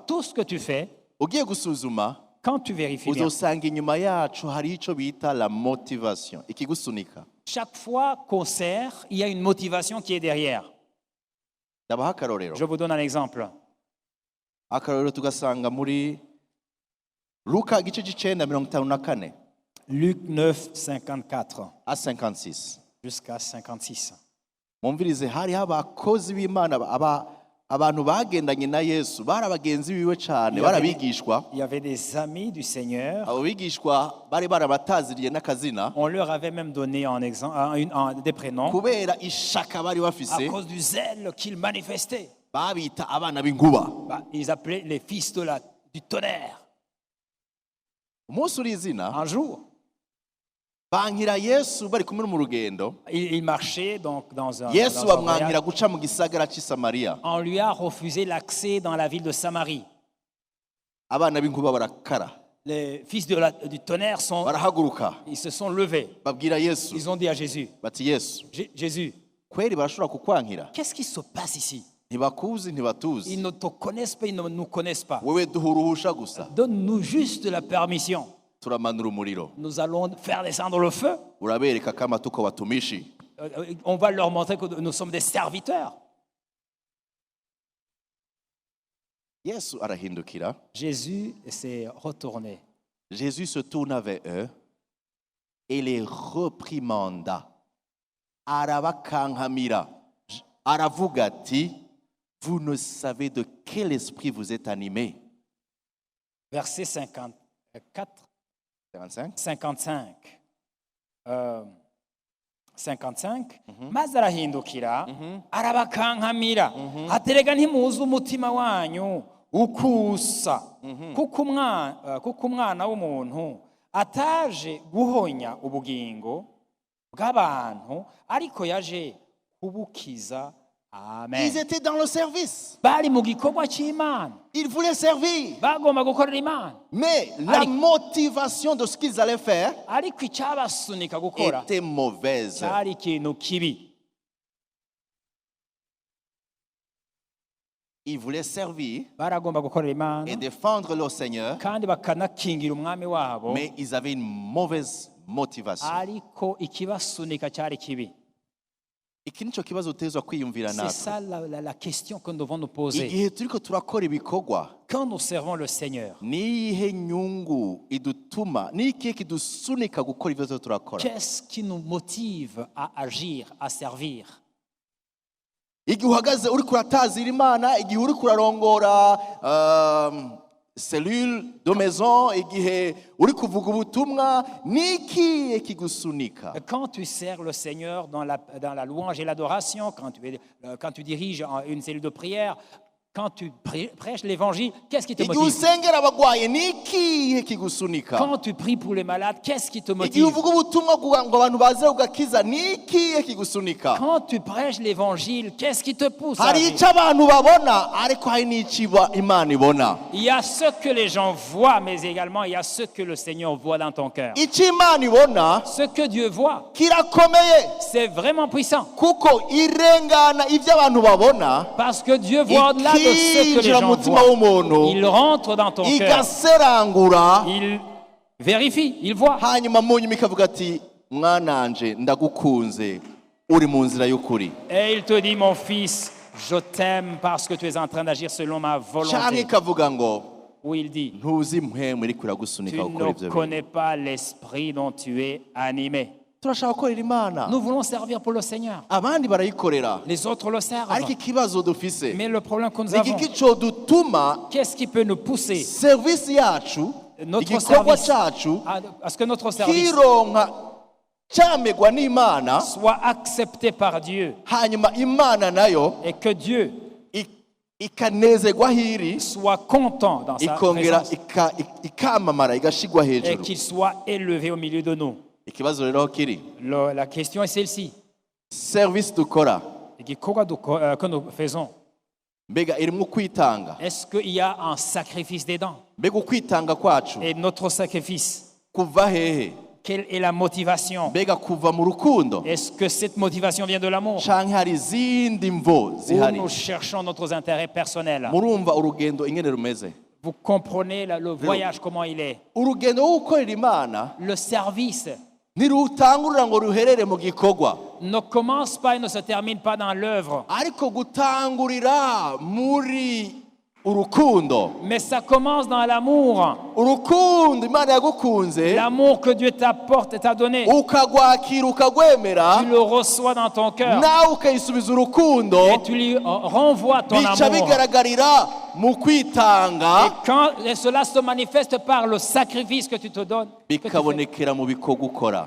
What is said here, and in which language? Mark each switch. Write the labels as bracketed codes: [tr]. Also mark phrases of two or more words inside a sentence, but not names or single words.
[fr] Tout ce que tu fais, [rn] ugiye gusuzuma [fr] quand tu vérifies bien, [rn] uzosanga inyuma yacu hari icyo bita [fr] la motivation, [rn] ikigusunika. [fr] chaque fois qu'on sert, il y a une motivation qui est derrière. [rn] Ndabaha akarorero. [fr] Je vous donne un exemple. [rn] Akarorero tugasanga muri Luka igice cy'icenda 54 [fr] Luc 9, 54 à 56. jusqu'à 56. [rn] Mumvirize, hariho abakozi b'Imana, abantu bagendanye na Yesu, bari abagenzi biwe cyane, barabigishwa. [fr] Il y avait des amis du Seigneur. [rn] Abo bigishwa bari barabataziriye n'akazina [fr] On leur avait même donné des prénoms [rn] kubera ishaka bari [fr] à [rn] bafise, [fr] cause du zèle qu'ils manifestaient. [rn] babita abana b'inkuba. [fr] Ils appelaient les fils du tonnerre. [rn] Umunsi uri izina [fr] Un jour, [rn] bankira Yesu bari kumwe mu rugendo. [fr] il marchait donc dans un Yesu voyage. [rn] bamwankira guca mu gisagara cy'i Samariya. [fr] On lui a refusé l'accès dans la ville de Samarie. [rn] Abana b'inkuba barakara, [fr] Les fils du tonnerre [rn] barahaguruka, [fr] ils se sont levés. [rn] babwira Yesu [fr] Ils ont dit à Jésus, [rn] bati, Yesu [fr] Jésus, [rn] kweri barashobora kukwankira? [fr] qu'est-ce qui se passe ici? [rn] Ntibakuzi, ntibatuzi, [fr] Ils ne te connaissent pas, ils ne nous connaissent pas. [rn] wewe duha uruhusha gusa, [fr] Donne-nous juste la permission. [rn] turamanura umuriro, [fr] Nous allons faire descendre le feu. [rn] urabereka [sw] kama tuko batumishi. [fr] On va leur montrer que nous sommes des serviteurs. [rn] Yesu arahindukira, [fr] Jésus s'est retourné. Jésus se tourna vers eux et les reprimanda, [rn] arabakankamira, aravuga ati, [fr] vous ne savez de quel esprit vous êtes animés. Verset 54, 55. 55. 55. [rn] Maze arahindukira, arabakankamira. Aterega ntimuzi umutima wanyu ukusa. Kuko umwana w'umuntu ataje guhonya ubugingo bw'abantu, ariko yaje kubukiza. Amen. [fr] Ils étaient dans le service. [rn] Bari mu gikorwa cy'Imana. [fr] Ils voulaient servir. [rn] Bagomba gukorera Imana. [fr] Mais la motivation de ce qu'ils allaient faire [rn] Ariko icyabasunika gukora [fr] était mauvaise. [rn] cyari ikintu kibi. [fr] Ils voulaient servir [rn] Baragomba gukorera Imana [fr] et défendre leur Seigneur, [rn] kandi bakanakingira umwami wabo, [fr] mais ils avaient une mauvaise motivation. [rn] ariko ikibasunika cyari kibi. Iki nico kibazo utezwa kwiyumvira [fr] C'est [rn] natwe. [fr] ça la question que nous devons nous poser. [rn] Igihe turiko turakora ibikorwa, [fr] Quand nous servons le Seigneur, [rn] niyihe nyungu idutuma, nikihe kidusunika gukora ivyo turakora? [fr] qu'est-ce qui nous motive à agir, à servir? [rn] Igihe uhagaze uri kuratazira Imana, igihe uri kurarongora [fr] cellule de maison, [rn] igihe uri kuvuga ubutumwa, nikihe kigusunika? [fr] Quand tu sers le Seigneur dans la louange et l'adoration, quand tu diriges une cellule de prière, Quand tu prêches l'évangile, qu'est-ce qui te [rn] igihe [fr] motive? [rn] usengera abagwaye ni ikihe kigusunika [fr] Quand tu pries pour les malades, qu'est-ce qui te [rn] igihe [fr] motive? [rn] uvuga ubutumwa kugira ngo abantu baze ugakiza ni ikihe kigusunika [fr] Quand tu prêches l'évangile, qu'est-ce qui te pousse à [rn] hari [fr] agir? [rn] icyo abantu babona ariko hari n'icyo Imana ibona. [fr] Il y a ce que les gens voient, mais également il y a ce que le Seigneur voit dans ton cœur. [rn] icyo Imana ibona [fr] Ce que Dieu voit, [rn] kirakomeye [fr] c'est vraiment puissant. [rn] kuko irengana ibyo abantu babona [fr] Parce que Dieu voit au-delà de ce que les [rn] ikinjira mu [fr] gens [rn] mutima [fr] voient. [rn] w'umuntu [fr] Il rentre dans ton cœur. [rn] igaserangura [fr] Il vérifie, il voit. [rn] hanyuma mu nyuma ikavuga ati mwananje ndagukunze uri mu nzira y'ukuri [fr] Et il te dit, mon fils, je t'aime parce que tu es en train d'agir selon ma [rn] cyangwa [fr] volonté. [rn] ikavuga ngo [fr] Où il dit, [rn] ntuzi impwemu iri kuragusunika [fr] tu [rn] gukora [fr] ne [rn] ibyo bintu. [fr] connais pas l'esprit dont tu es animé. [rn] turashaka gukorera Imana [fr] Nous voulons servir pour le Seigneur. [rn] abandi barayikorera [fr] Les autres le servent. [rn] ariko ikibazo dufise [fr] Mais le problème que nous [rn] ni [fr] avons, [rn] iki cyo dutuma [fr] qu'est-ce qui peut nous pousser [rn] serivisi yacu [fr] Notre [rn] igikorwa [fr] service. [rn] cyacu [fr] à ce que notre service [rn] kironka cyamegwa n'Imana [fr] soit accepté par Dieu [rn] hanyuma Imana nayo [fr] et que Dieu [rn] ikanezerwa hiri [fr] soit content dans sa [rn] ikongera [fr] présence [rn] ikamamara igashigwa [fr] et [rn] hejuru. [fr] qu'il soit élevé au milieu de nous. [rn] Ikibazo rero aho kiri [fr] La question est celle-ci. [rn] service dukora [fr] Igikorwa que nous faisons, [rn] mbega irimo kwitanga [fr] est-ce qu'il y a un sacrifice dedans? [rn] mbega ukwitanga kwacu [fr] Et notre sacrifice, [rn] kuva hehe [fr] quelle est la motivation? [rn] mbega kuva mu rukundo [fr] Est-ce que cette motivation vient de l'amour? [rn] canke hari izindi mvo [fr] Ou [rn] zihari [fr] nous cherchons nos intérêts personnels? [rn] murumva urugendo ingene rumeze [fr] Vous comprenez le voyage, comment il est? [rn] urugendo wo gukorera Imana [fr] Le service [rn] ntirutangurira ngo ruherere mu gikorwa [fr] ne commence pas et ne se termine pas dans l'œuvre, [rn] ariko gutangurira muri urukundo [fr] mais ça commence dans l'amour. [rn] urukundo Imana yagukunze [fr] L'amour que Dieu t'apporte et t'a donné, [rn] ukagwakira ukagwemera [fr] tu le reçois dans ton cœur [rn] nawe ukayisubiza urukundo [fr] et tu lui renvoies ton [rn] bica [fr] amour. [rn] bigaragarira mu kwitanga [fr] Et cela se manifeste par le sacrifice que tu te donnes. [rn] bikabonekera mu bikorwa ukora.